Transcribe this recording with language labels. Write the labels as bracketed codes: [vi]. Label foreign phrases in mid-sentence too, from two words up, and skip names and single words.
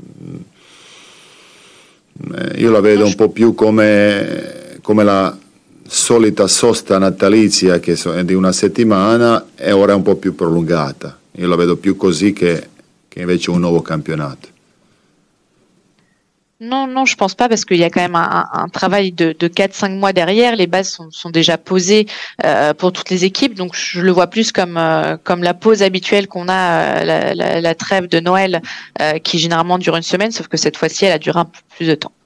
[it] Io la vedo un po' più come la solita sosta natalizia che è di una settimana e ora è un po' più prolungata. Io la vedo più così che invece un nuovo campionato. [fr] Non, je pense pas, parce qu'il y a quand même un travail de 4-5 mois derrière. Les bases sont déjà posées pour toutes les équipes, donc je le vois plus comme la pause habituelle qu'on a, la trêve de Noël qui généralement dure une semaine, sauf que cette fois-ci elle a duré un peu plus de temps.